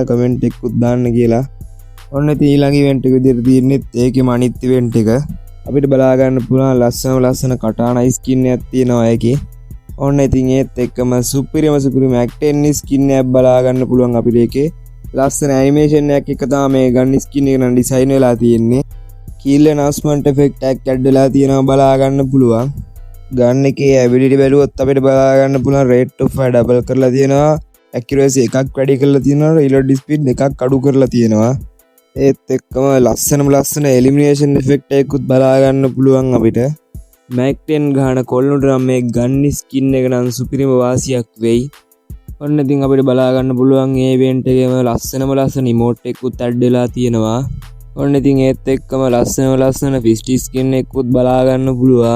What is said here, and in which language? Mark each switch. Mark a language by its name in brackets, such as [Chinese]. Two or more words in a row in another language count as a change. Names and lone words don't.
[Sinhala] comment එකකුත් දාන්න කියලා ඔන්න ඉතින් ඊළඟ ඉවෙන්ට් එක විදිහට තියෙන්නේ ඒකේම අනිත් ඉවෙන්ට් එක අපිට බලා ගන්න පුළුවන් ලස්සන කටානා ස්කින් එකක් තියෙනවා ඒකේ ඔන්න ඉතින් ඒත් එක්කම සුපිරිම Mac 10 ස්කින් එකක් බලා ගන්න පුළුවන් අපිට ඒකේ ලස්සන ඇනිමේෂන් එකක් එක තමයි මේ [English] gun skin [Sinhala] එක නම් ඩිසයින් වෙලා තියෙන්නේ [English] kill announcement effect [Sinhala] එකක් ඇඩ් වෙලා තියෙනවා බලා ගන්න පුළුවන් ගන් එකේ ability බැලුවොත් අපිට බලා ගන්න පුළුවන් [English] rate of fire double [Sinhala] කරලා තියෙනවා accuracy එකක් වැඩි කරලා තියෙනවා [English] reload speed [Sinhala] එකක් අඩු කරලා තියෙනවා ඒත් එක්කම ලස්සන [English] elimination effect [Sinhala] එකකුත් බලා ගන්න පුළුවන් අපිට Mac 10 ගහන කොල්ලුන්ට නම් මේ [English] gun skin [Sinhala] එක නම් සුපිරිම වාසියක් වෙයි ඔන්න ඉතින් අපිට බලා ගන්න පුළුවන් මේ event එකේම ලස්සන emote එකකුත් ඇඩ් වෙලා තියෙනවා ඔන්න ඉතින් ඒත් එක්කම ලස්සන ෆිස්ටි ස්කින් එකකුත් බලා ගන්න පුළුවන්.